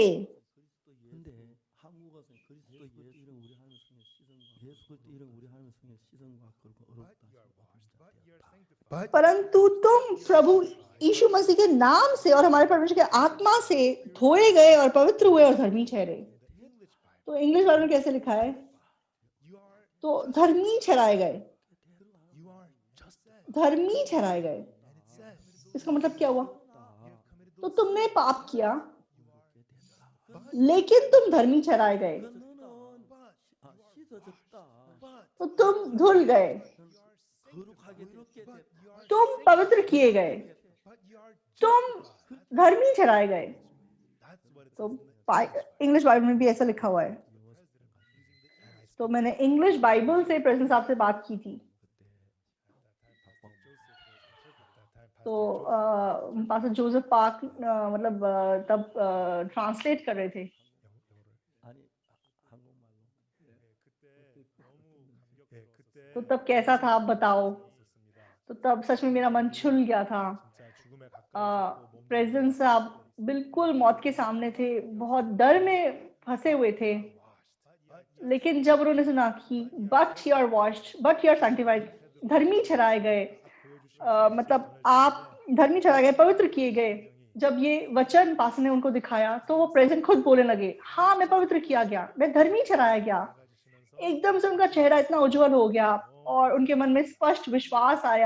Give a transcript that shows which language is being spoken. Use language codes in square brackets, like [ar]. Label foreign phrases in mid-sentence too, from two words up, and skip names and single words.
[ko] 근데 한국어는 그리스도 예수 이름 우리 하나님 성에 시선과 예수 그리스도 이름 우리 하나님 성에 시선과 그렇고 어렵다. [en] but [hi] परंतु तुम प्रभु यीशु मसीह के नाम से और हमारे परमेश्वर के आत्मा से धोए गए और पवित्र हुए और धर्मी ठहरे। तो [en] English Bible [hi] में कैसे लिखा है? [en] you are [hi] तो धर्मी ठहराए गए, [en] you are just as [hi] धर्मी ठहराए गए। [en] and it says [hi] इसका मतलब क्या हुआ? [en] you have committed [hi] तो तुमने पाप किया [en] but [hi] लेकिन तुम धर्मी ठहराए गए, [ko] 너는 씻어졌다. [hi] तो तुम धुल गए, [ko] 거룩하게 되게 됐다. [hi] तुम पवित्र किए गए, [en] but you are [hi] तुम धर्मी ठहराए गए। [en] that's what it [hi] तो [en] says. English Bible [hi] में भी ऐसा लिखा हुआ है। तो मैंने [en] English Bible [hi] से प्रेसिडेंट साहब से बात की थी। तो पास्टर जोसेफ पार्क मतलब तब ट्रांसलेट कर रहे थे। [ko] 아니 한국말로. [hi] तो तब कैसा था आप बताओ? तो तब सच में मेरा मन छुल गया था। प्रेसिडेंट साहब बिल्कुल मौत के सामने थे, बहुत डर में फंसे हुए थे, लेकिन जब उन्होंने सुना कि [en] But you are washed, but you are sanctified, [hi] धर्मी ठहराए गए, मतलब आप धर्मी ठहराए गए, पवित्र किए गए, जब ये वचन पास ने उनको दिखाया तो वो प्रेसिडेंट खुद बोलने लगे, हाँ मैं पवित्र किया गया, मैं धर्मी ठहराया गया। एकदम से उनका चेहरा इतना उज्जवल हो गया और उनके मन में स्पष्ट विश्वास आया।